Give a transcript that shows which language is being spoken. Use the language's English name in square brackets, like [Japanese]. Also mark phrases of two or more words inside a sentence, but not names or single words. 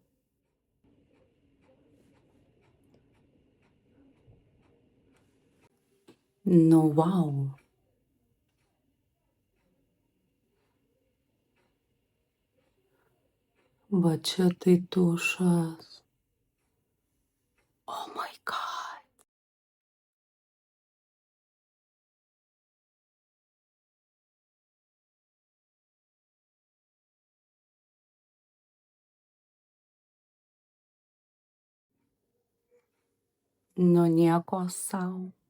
[Lithuanian] Nu, wow. Va čia tai tušas. [English] Oh my God. [Lithuanian] Nu nieko sau.